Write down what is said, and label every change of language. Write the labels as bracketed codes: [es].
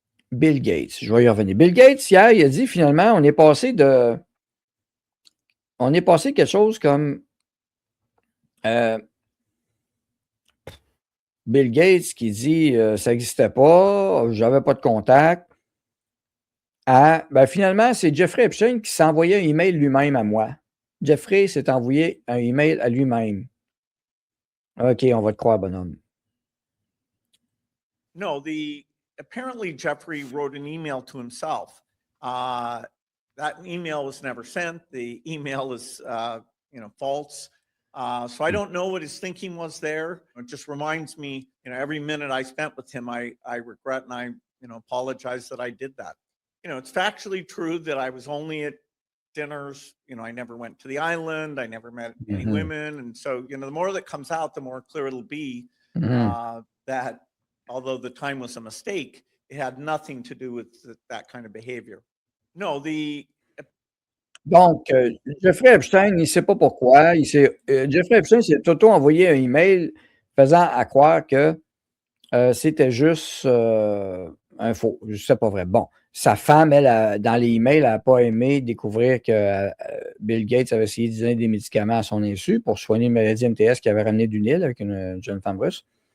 [fr] Bill Gates, je vais y revenir. Bill Gates, hier, il a dit finalement, on est passé quelque chose comme Bill Gates qui dit ça n'existait pas, j'avais pas de contact. Ben finalement, c'est Jeffrey Epstein qui s'est envoyé un email lui-même à moi. Jeffrey s'est envoyé un email à lui-même. OK, on va te croire, bonhomme. [en] No, apparently Jeffrey wrote an email to himself. That email was never sent. The email is, false. So I don't know what his thinking was there. It just reminds me, every minute I spent with him, I regret and I, apologize that I did that. It's factually true that I was only at dinners. I never went to the island. I never met any women. And so, the more that comes out, the more clear it'll be that although the time was a mistake, it had nothing to do with that kind of behavior. No, [fr] Donc, Jeffrey Epstein, il ne sait pas pourquoi. Jeffrey Epstein s'est auto-envoyé un email faisant à croire que c'était juste un faux. Je ne sais pas vrai. Bon. sa femme, elle, dans les emails, elle n'a pas aimé découvrir que Bill Gates avait essayé de donner des médicaments à son insu pour soigner une maladie MTS qu'il avait ramenée du Nil avec une jeune femme russe.